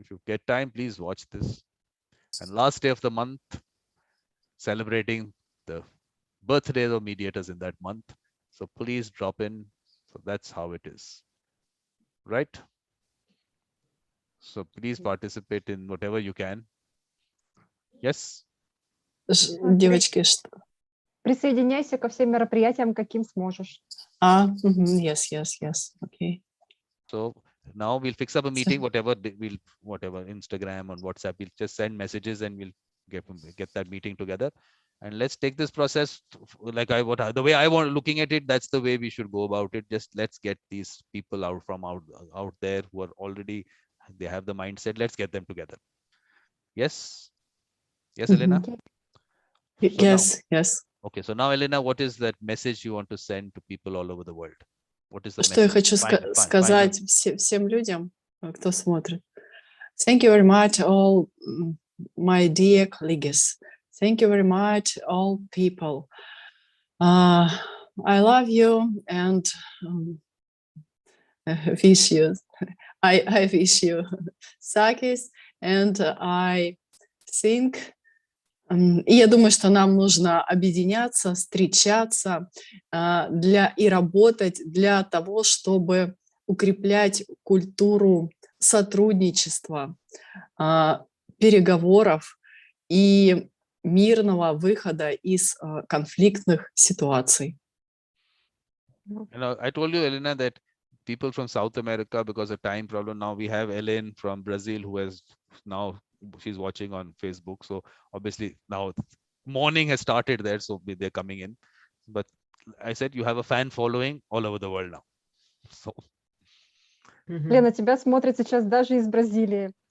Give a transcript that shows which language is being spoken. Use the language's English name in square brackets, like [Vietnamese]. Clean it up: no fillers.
[English] If you get time, please watch this. And last day of the month, celebrating the birthdays of mediators in that month. So please drop in. So that's how it is, right? So please participate in whatever you can. Yes. [Russian] Девочки, что? Присоединяйся ко всем мероприятиям, каким сможешь. [English] Yes. Okay. So now we'll fix up a meeting, whatever Instagram or WhatsApp, we'll just send messages and we'll get that meeting together. And let's take this process like the way I want looking at it. That's the way we should go about it. Just let's get these people out there who are already, they have the mindset. Let's get them together. Yes. Yes, Elena. Yes. Okay, so now, Elena, what is that message you want to send to people all over the world? What is the [Russian] Что я хочу сказать всем людям, кто смотрит? [English] Thank you very much, all my dear colleagues. Thank you very much, all people. I love you and wish you. I wish you success, and I think. [Russian] И я думаю, что нам нужно объединяться, встречаться и работать для того, чтобы укреплять культуру сотрудничества, переговоров и мирного выхода из конфликтных ситуаций. [English] I told you, Elena, that people from South America, because of time problem, now we have Ellen from Brazil, who has now, she's watching on Facebook. So obviously now morning has started there, so they're coming in. But I said you have a fan following all over the world now. So. [Russian] Лена, тебя смотрят сейчас даже из Бразилии.